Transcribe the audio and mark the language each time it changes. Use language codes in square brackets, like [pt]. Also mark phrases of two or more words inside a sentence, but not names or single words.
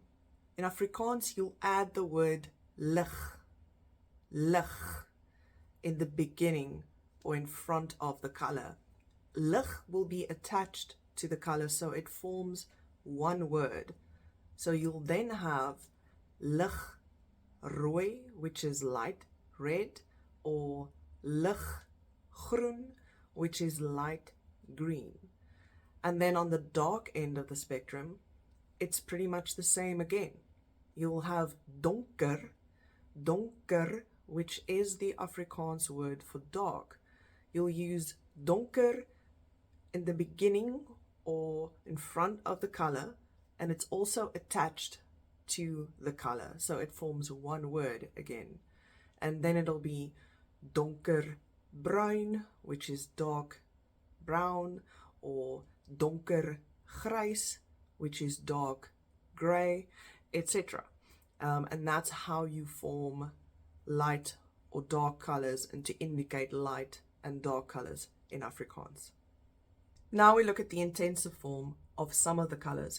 [en] In Afrikaans, you'll add the word lig, in the beginning or in front of the color. Lig will be attached to the color, so it forms one word. So you'll then have [af] lig rooi, [en] which is light red, or [af] lig groen, [en] which is light green. And then on the dark end of the spectrum, it's pretty much the same again. You'll have donker, which is the Afrikaans word for dark. You'll use donker in the beginning or in front of the color, and it's also attached to the color, so it forms one word again. And then it'll be [af] donker bruin, [en] which is dark brown, or [af] donker grys, [en] which is dark gray, etc. And that's how you form light or dark colors and to indicate light and dark colors in Afrikaans. Now we look at the intensive form of some of the colors.